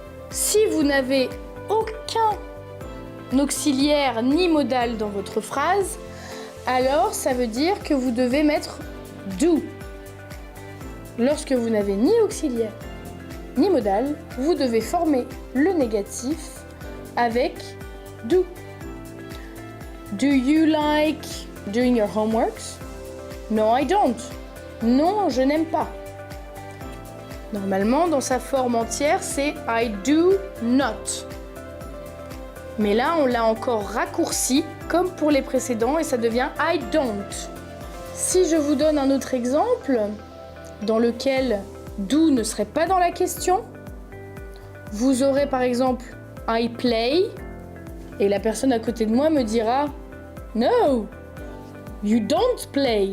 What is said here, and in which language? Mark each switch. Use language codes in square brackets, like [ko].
[fr] Si vous n'avez aucun auxiliaire ni modal dans votre phrase, alors ça veut dire que vous devez mettre do. Lorsque vous n'avez ni auxiliaire ni modal, vous devez former le négatif avec do. [en] Do you like doing your homeworks? No, I don't. [fr] Non, je n'aime pas. Normalement, dans sa forme entière, c'est [en] I do not. [fr] Mais là, on l'a encore raccourci, comme pour les précédents, et ça devient [en] I don't. [fr] Si je vous donne un autre exemple, dans lequel do ne serait pas dans la question, vous aurez par exemple [en] I play, [fr] et la personne à côté de moi me dira [en] No, you don't play.